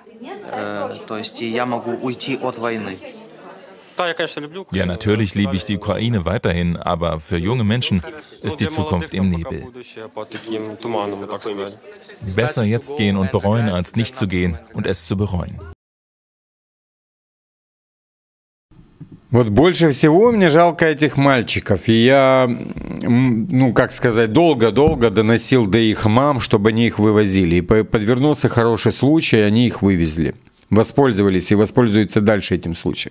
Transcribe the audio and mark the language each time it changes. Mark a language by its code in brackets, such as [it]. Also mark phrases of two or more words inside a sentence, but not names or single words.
[de] Ja, natürlich liebe ich die Ukraine weiterhin, aber für junge Menschen ist die Zukunft im Nebel. Besser jetzt gehen und bereuen, als nicht zu gehen und es zu bereuen. [ru] Вот больше всего мне жалко этих мальчиков. И я, ну, как сказать, долго-долго доносил до их мам, чтобы они их вывозили. И подвернулся хороший случай, они их вывезли. Воспользовались и воспользуются дальше этим случаем.